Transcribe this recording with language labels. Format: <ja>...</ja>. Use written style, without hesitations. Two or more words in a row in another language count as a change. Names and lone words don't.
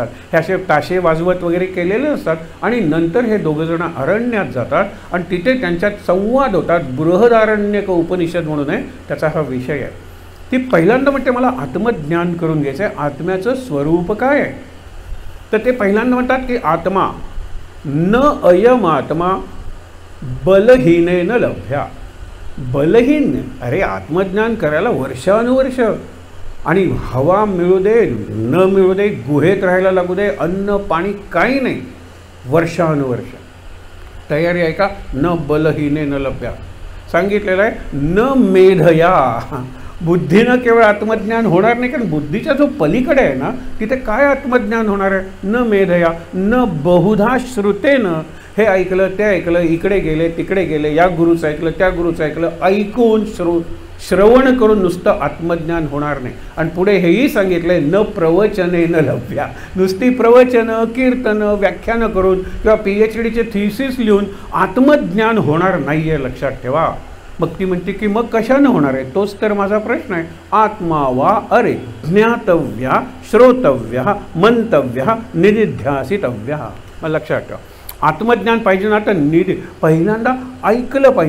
<mr>हे असे ताशे वाजवत वगैरे केलेले असतात. आणि नंतर हे दोघंजण अरण्यात जातात आणि तिथे त्यांच्यात संवाद होतात. बृहदारण्यक उपनिषद म्हणून आहे, त्याचा हा विषय आहे. ती पहिल्यांदा म्हणते मला आत्मज्ञान करून घ्यायचं आहे. आत्म्याचं स्वरूप काय आहे. तर ते पहिल्यांदा म्हणतात की</mr> <sa>आत्मा न अयम आत्मा बलहीनेन लभ्या.</sa> <mr>बलहीन, अरे आत्मज्ञान करायला वर्षानुवर्ष, आणि हवा मिळू दे न मिळू दे, गुहेत राहायला लागू दे, अन्न पाणी काही नाही, वर्षानुवर्ष तयारी आहे का.</mr> <sa>न बलहीने न लभ्या</sa> <mr>सांगितलेलं आहे.</mr> <sa>न मेधया,</sa> <mr>बुद्धीनं केवळ आत्मज्ञान होणार नाही, कारण बुद्धीचा जो पलीकडे आहे ना तिथे काय आत्मज्ञान होणार आहे.</mr> <sa>न मेधया न बहुधा श्रुतेनं,</sa> <mr>हे ऐकलं ते ऐकलं, इकडे गेले तिकडे गेले, या गुरुचं ऐकलं त्या गुरुचं ऐकलं, ऐकून श्रवण करून नुसतं आत्मज्ञान होणार नाही. आणि पुढे हेही सांगितलंय,</mr> <sa>न प्रवचने न लभ्या.</sa> <mr>नुसती प्रवचनं, कीर्तनं, व्याख्यानं करून किंवा PhDचे थिसिस लिहून आत्मज्ञान होणार नाही आहे, लक्षात ठेवा. मग ती म्हणते की मग कशानं होणार आहे? तोच तर माझा प्रश्न आहे.</mr> <sa>आत्मा वा अरे ज्ञातव्या, श्रोतव्या, मंतव्या, निदिध्यासितव्या.</sa> <mr>लक्षात ठेवा, आत्मज्ञान पाहिजे ना, तर पहिल्यांदा ऐकलं पाहिजे.</mr>